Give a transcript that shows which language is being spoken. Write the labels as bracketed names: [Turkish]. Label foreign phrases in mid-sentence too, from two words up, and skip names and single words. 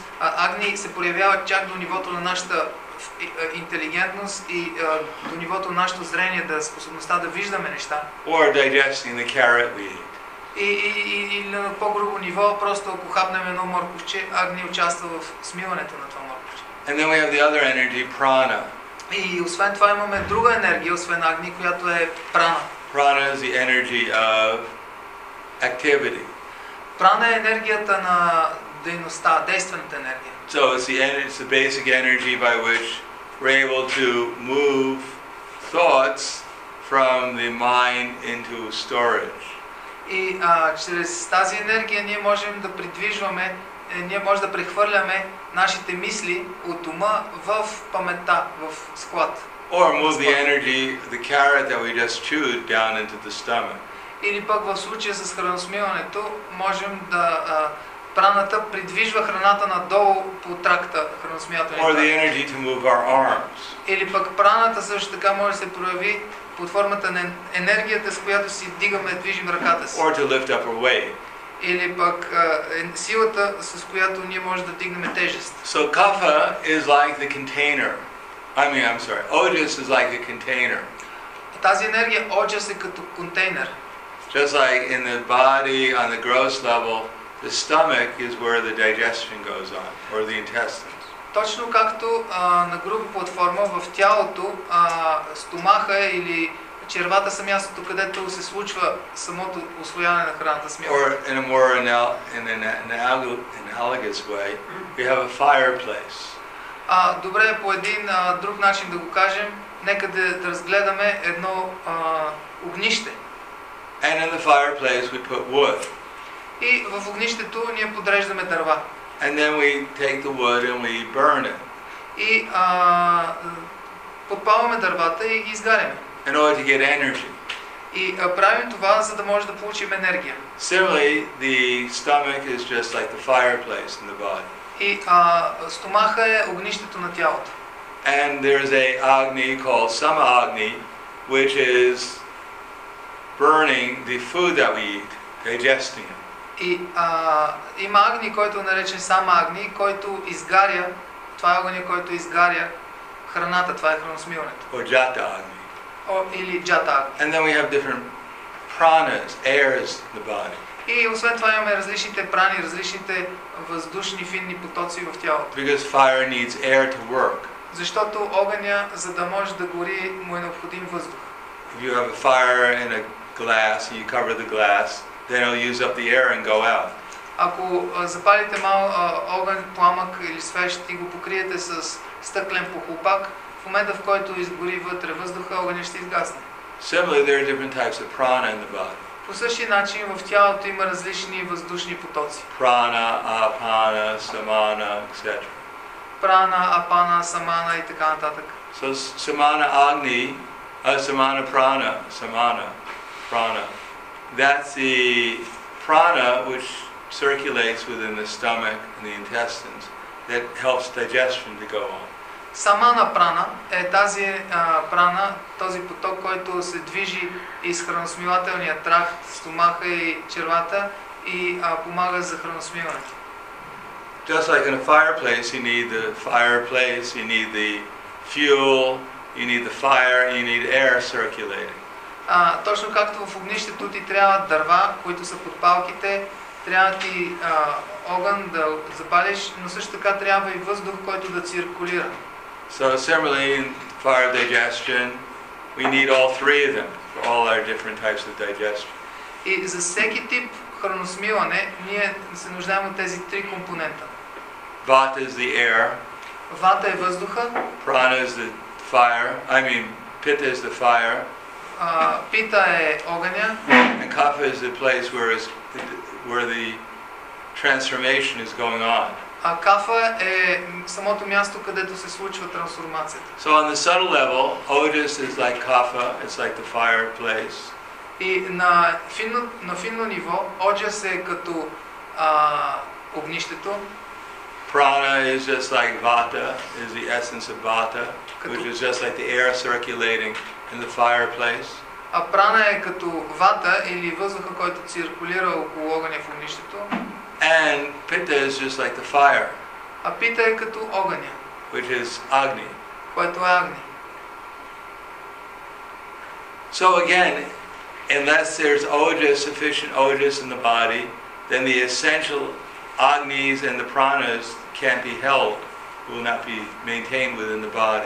[Bulgarian] Агни се проявяват чак до нивото на нашата интелигентност и до нивото на нашето зрение, способността да виждаме неща. [English] Or digesting the carrot we eat. [Bulgarian] И на по-грубо ниво, просто ако хапнем едно морковче, Агни участва в смиването на това морковче. [English] And then we have the other energy, prana. [Bulgarian] И освен това имаме друга енергия, освен Агни, която е прана. [English] Prana is the energy of activity. [Bulgarian] Прана е енергията на дейността, действената енергия. [English] So it's the basic energy by which we're able to move thoughts from the mind into storage. [Bulgarian] И чрез тази енергия ние можем да придвижваме, ние можем да прехвърляме нашите мисли от ума в паметта, в склад. [English] Or move the energy, the carrot that we just chewed, down into the stomach. [Bulgarian] Или пък в случая с храносмиването можем да праната придвижва храната надолу по тракта, храносмилателния [English] Or [Bulgarian] тракт. [English] the energy to move our arms. [Bulgarian] Или пък праната също така може да се прояви под формата на енергията, с която си дигаме, движим ръката си. [English] Or to lift up our weight. [Bulgarian] Или пък силата, с която ние можем да дигнем тежест. [English] So kapha is like the container. Ojas is like the container. [Bulgarian] Тази енергия, оджас е като контейнер. [English] Just like in the body, on the gross level, the stomach is where the digestion goes on, or the intestines. [Bulgarian] Точно както на груба платформа в тялото, стомаха или червата са мястото, където се случва самото усвояване на храната, смилата. [English] Or in a more analogous way, we have a fireplace. [Bulgarian] Добре, по един друг начин да го кажем, нека да разгледаме едно огнище. [English] And in the fireplace we put wood. [Bulgarian] И в огнището ние подреждаме дърва. [English] And then we take the wood and we burn it. [Bulgarian] И подпалваме дървата и ги изгаряме. [English] In order to get energy. [Bulgarian] И правим това, за да може да получим енергия. [English] Similarly, the stomach is just like the fireplace in the body. [Bulgarian] И стомаха е огнището на тялото. [English] And there's a agni called sama agni, which is burning the food that we eat, digesting it. [Bulgarian] И има агни, който е наречен сама агни, който изгаря, това е огъня, който изгаря храната, това е храносмилането. [English] Or jata agni. [Bulgarian] Или джата агни. [English] And then we have different pranas, airs in the body. [Bulgarian] И освен това имаме различните прани, различните въздушни финни потоци в тялото. [English] Because fire needs air to work. [Bulgarian] Защото огъня, за да може да гори, му е необходим въздух. [English] If you have a fire in a glass and you cover the glass, then it'll use up the air and go out. [Bulgarian] Ако запалите огън, пламък или свещ и го покриете с стъклен похлупак, в момента в който изгори вътре въздуха, огъня ще изгасне. [English] Similarly, there are different types of prana in the body. [Bulgarian] По същия начин в тялото има различни въздушни потоци. [English] Prana, apana, samana, etc. [Bulgarian] Прана, апана, самана и така нататък. [English] So samana agni, samana prana. That's the prana which circulates within the stomach and the intestines that helps digestion to go on. [Bulgarian] Самана прана е тази прана, този поток, който се движи из храносмилателния тракт, стомаха и червата и помага за храносмилането. [English] Just like in a fireplace, you need the fireplace, you need the fuel, you need the fire, and you need air circulating. [Bulgarian] Точно както в огнището ти трябва дърва, които са подпалките, трябва ти огън да запалиш, но също така трябва и въздух, който да циркулира. [English] So similarly in fire digestion, we need all three of them for all our different types of digestion. [Bulgarian] И за всеки тип храносмилане ние се нуждаем от тези три компонента. [English] Vata is the air. [Bulgarian] Вата е въздуха. [English] Prana is the fire. Pitta is the fire. [Bulgarian] пита е огъня. [English] And kapha is the place where the transformation is going on. [Bulgarian] А кафа е самото място, където се случва трансформацията. [English] So on the subtle level, ojas is like kapha, it's like the fireplace. [Bulgarian] И на финно ниво, оджас е като огнището. [English] Prana is just like vata, is the essence of vata, which is just like the air circulating in the fireplace. [Bulgarian] А прана е като вата или въздуха, който циркулира около огъня в огнището. [English] And pitta is just like the fire, [Bulgarian] А пита е като огъня, [English] which is agni. [Bulgarian] което е агни. [English] So again, unless there's ojas, sufficient ojas in the body, then the essential agnis and the pranas can't be held, will not be maintained within the body.